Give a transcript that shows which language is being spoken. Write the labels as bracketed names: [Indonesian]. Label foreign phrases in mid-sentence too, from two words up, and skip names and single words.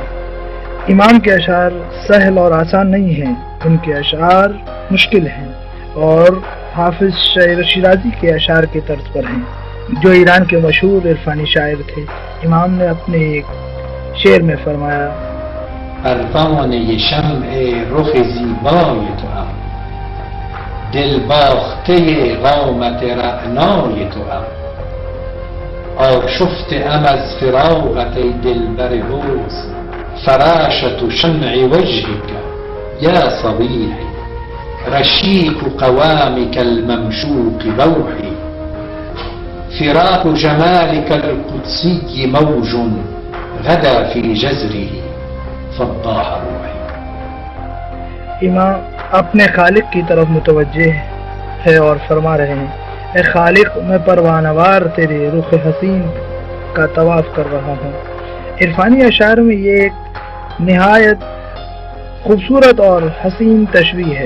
[Urdu] امام کے اشعار سہل اور آسان نہیں ہیں، ان کے اشعار مشکل ہیں اور حافظ شیرازی کے اشعار کے طرز پر ہیں، جو ایران کے مشہور عرفانی شاعر تھے۔ امام نے اپنے ایک شعر میں فرمایا: [Persian] پروانه شمع رخ زیبای توام، دل باخته قامت رعنای توام، آشفته ام از فراقت ای دلبر حسن، [Arabic] فراشة شمع وجهك یا صبیحی، رشیق قوامك الممشوق روحی، فراق جمالك القدسي موج غدا في جزره فضاح روحی۔ [Urdu] امام اپنے خالق کی طرف متوجہ ہے اور فرما رہے ہیں: اے خالق، میں پروانہ وار تیرے رخ حسین کا طواف کر رہا ہوں۔ عرفانی اشعار میں یہ ایک نہایت خوبصورت اور حسین تشبیہ ہے۔